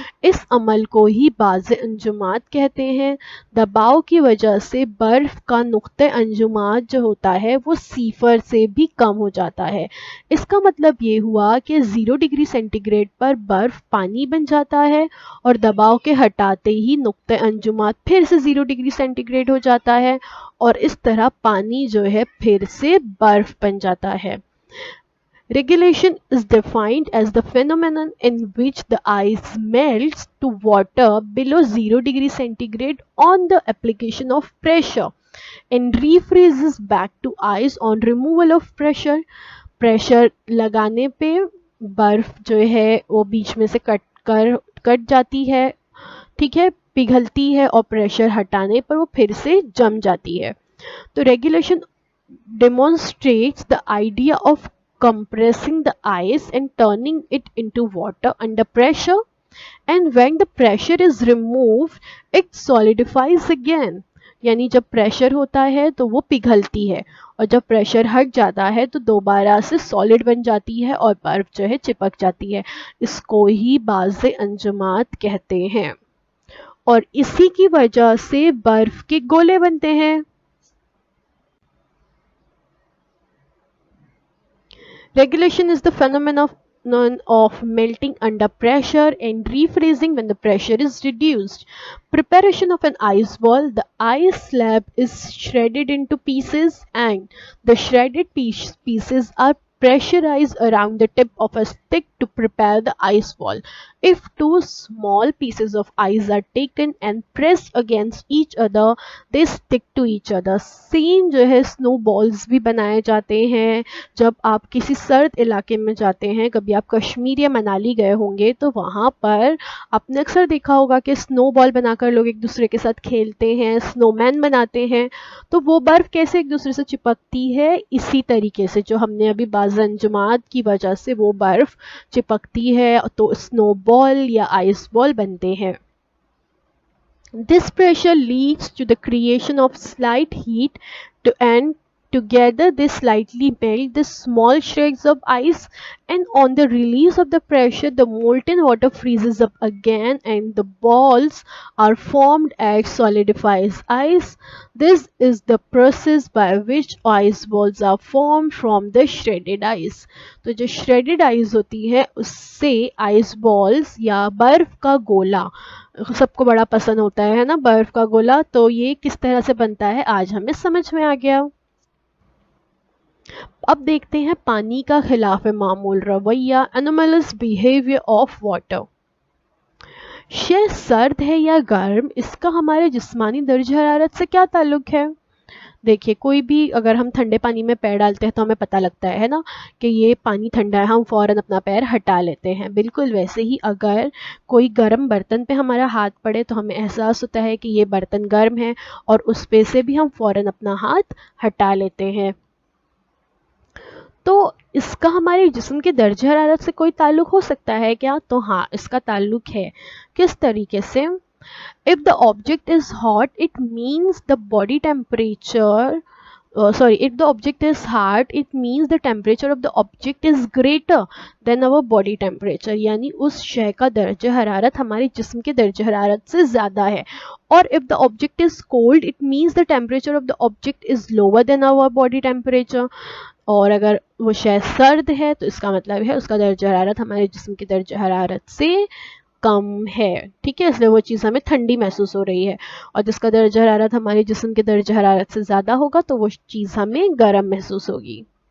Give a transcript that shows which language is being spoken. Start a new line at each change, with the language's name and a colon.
Hindi: इस अमल को ही बाज़ अंजुमात कहते हैं। दबाव की वजह से बर्फ का नुक्ते अंजुमात जो होता है वो सिफर से भी कम हो जाता है। इसका मतलब ये हुआ कि 0 डिग्री सेंटीग्रेड पर बर्फ पानी बन जाता है और दबाव के हटाते ही नुक्ते अंजुमात फिर से 0 डिग्री सेंटीग्रेड हो जाता है और इस तरह पानी जो है फिर से बर्फ बन जाता है।
English: Regulation is defined as the phenomenon in which the ice melts to water below 0 degree centigrade on the application of pressure and refreezes back to ice on removal of pressure.
Hindi: Pressure लगाने पे बर्फ जो है वो बीच में से cut जाती है, ठीक है, पिघलती है और प्रेशर हटाने पर वो फिर से जम जाती है।
English: तो regulation demonstrates the idea of compressing the ice and turning it into water under pressure, and when the pressure is removed it solidifies again।
Hindi: यानी जब प्रेशर होता है तो वो पिघलती है और जब प्रेशर हट जाता है तो दोबारा से सॉलिड बन जाती है और बर्फ जो है चिपक जाती है। इसको ही बाज़ अंजुमात कहते हैं। और इसी की वजह से बर्फ के गोले बनते हैं।
English: Regulation is the phenomenon of melting under pressure and refreezing when the pressure is reduced. Preparation of an ice ball. The ice slab is shredded into pieces and the shredded pieces are pressurized around the tip of a stick to prepare the ice ball. If two small pieces of ice are taken and pressed against each other, they stick to each other.
Hindi: Same जो है snow balls भी बनाए जाते हैं जब आप किसी सर्द इलाके में जाते हैं। कभी आप कश्मीर या मनाली गए होंगे तो वहाँ पर आपने अक्सर देखा होगा कि स्नो बॉल बनाकर लोग एक दूसरे के साथ खेलते हैं, स्नोमैन बनाते हैं। तो वो बर्फ़ कैसे एक दूसरे से चिपकती है, इसी तरीके से जो हमने अभी बाज़ंजुमात की वजह से वो बर्फ़ चिपकती है तो स्नो बॉल या आइस बॉल बनते हैं।
English: This pressure leads to the creation of slight heat and together they slightly melt the small shreds of ice, and on the release of the pressure the molten water freezes up again and the balls are formed as solidifies ice. This is the process by which ice balls are formed from the shredded ice.
Hindi: तो जो shredded ice होती है उससे ice balls या बर्फ का गोला सबको बड़ा पसंद होता है ना, बर्फ का गोला। तो ये किस तरह से बनता है आज हमें समझ में आ गया। अब देखते हैं पानी का खिलाफ मामूल रवैया, एनोमलस बिहेवियर ऑफ वाटर। शय सर्द है या गर्म, इसका हमारे जिस्मानी दर्ज हरारत से क्या ताल्लुक है। देखिए कोई भी अगर हम ठंडे पानी में पैर डालते हैं तो हमें पता लगता है ना कि ये पानी ठंडा है, हम फ़ौरन अपना पैर हटा लेते हैं। बिल्कुल वैसे ही अगर कोई गर्म बर्तन पे हमारा हाथ पड़े तो हमें एहसास होता है कि ये बर्तन गर्म है और उस पे से भी हम फ़ौरन अपना हाथ हटा लेते हैं। तो इसका हमारे जिस्म के दर्जे हरारत से कोई ताल्लुक हो सकता है क्या? तो हाँ, इसका ताल्लुक है। किस तरीके से?
English: If the object is hot, it means the body temperature. If the object is hot, it means the temperature of the object is greater than our body temperature.
Hindi: यानी उस शय का दर्जे हरारत हमारे जिस्म के दर्जे हरारत से ज़्यादा है।
English: और if the object is cold, it means the temperature of the object is lower than our body temperature.
Hindi: और अगर वो शय सर्द है तो इसका मतलब है उसका दर्जे हरारत हमारे जिस्म के दर्जे हरारत से कम है। ठीक है, इसलिए वो चीज़ हमें ठंडी महसूस हो रही है। और जिसका दर्जा हरारत हमारे जिस्म के दर्जा हरारत से ज़्यादा होगा तो वो चीज़ हमें गर्म महसूस होगी।